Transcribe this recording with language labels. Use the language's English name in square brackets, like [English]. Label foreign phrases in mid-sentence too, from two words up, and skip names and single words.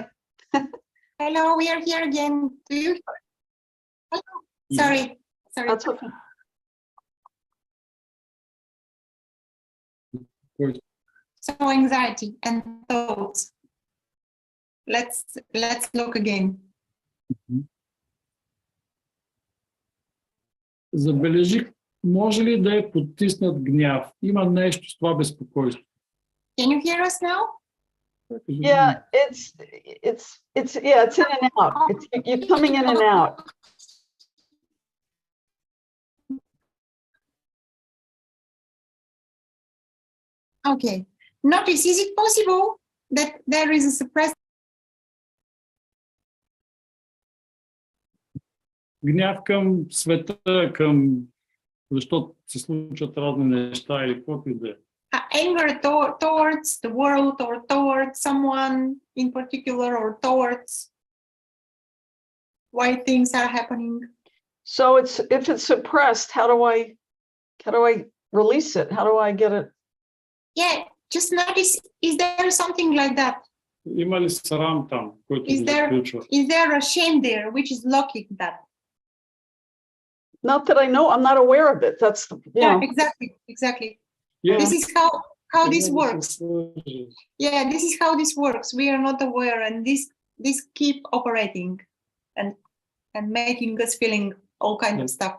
[English] Hello, we are here again. Do you? Hello. Sorry. That's okay. So anxiety and thoughts. Let's look again. [Bulgarian] Забележи, може ли да е потиснат гняв? Има нещо с това безпокойство. [English] Can you hear us now? Yeah, it's in and out. You're coming in and out. Okay. Notice, is it possible that there is a suppressed [Bulgarian] Гняв към света, към защото се случват разни неща или каквото и да е. [English] Anger towards the world or towards someone in particular or towards why things are happening? So if it's suppressed, how do I release it? How do I get it? Yeah, just notice, is there something like that? [Bulgarian] Има ли срам там, който [English] Is [Bulgarian] го заключва? [English] there a shame there which is blocking that? Not that I know, I'm not aware of it. That's, you Yeah, know, exactly. Yeah. This is how this Yeah, works. Yeah, this is how this works. We are not aware, and this keep operating and making us feeling all kind of stuff.